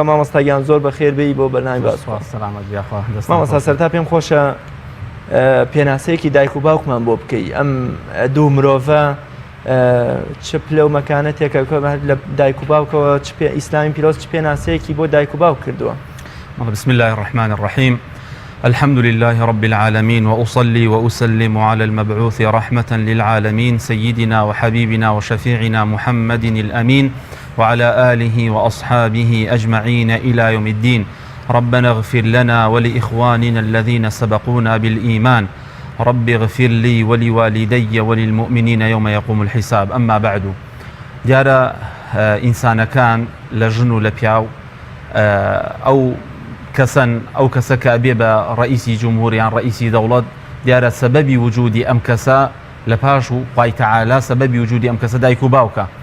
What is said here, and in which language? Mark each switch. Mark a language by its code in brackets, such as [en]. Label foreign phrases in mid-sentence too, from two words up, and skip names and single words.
[ckb] مامۆستاگیان زۆر بەخێربێی بۆ بەرنامەی باس و مامۆستا سەرتا پێم خۆشە پێناسەیەکی دایک و باوکمان بۆ بکەی. ئەم دوو مرۆڤە چ پلە و مەکانەتێکە لە دایک و باوکەوە ئیسلامی پیرۆز چ پێناسەیەکی بۆ دایک و باوک کردووە؟ [ar] بسم الله الرحمن الرحيم. الحمد لله رب العالمين وأصلي وأسلم على المبعوث رحمة للعالمين سيدنا وحبيبنا وشفيعنا محمد الأمين وعلى آله وأصحابه أجمعين إلى يوم الدين. ربنا اغفر لنا ولإخواننا الذين سبقونا بالإيمان رب اغفر لي ولوالدي وللمؤمنين يوم يقوم الحساب. أما بعد [ckb] دیارە ئینسانەکان لە ژن و لە پیاو ئەو کەسە کە ئەبێ بە ڕئیسی جمهوریان ڕئیسی دەوڵەت دیارە سەبەبی وجودی ئەم کەسە لە پاش و خوای تەعالا سەبەبی وجودی ئەم کەسە دایک و باوکە.